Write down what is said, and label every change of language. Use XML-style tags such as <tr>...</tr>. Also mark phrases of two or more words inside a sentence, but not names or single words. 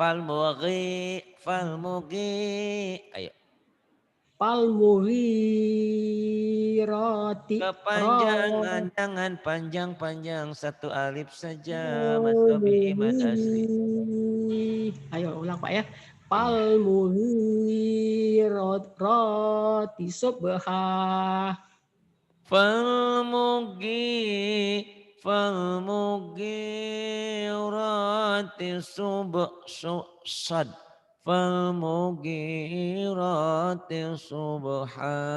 <ar>فالمغي. Ayo. فالمغيرات</ar> <id>Kepanjangan, jangan panjang-panjang. Satu alif saja. Mas Dobi Imad Asri. Ayo ulang Pak ya. Iya.</id> <ar>فالمغيرات صبحا. فالمغيرات صد. فالمغيرات صبحا.</ar>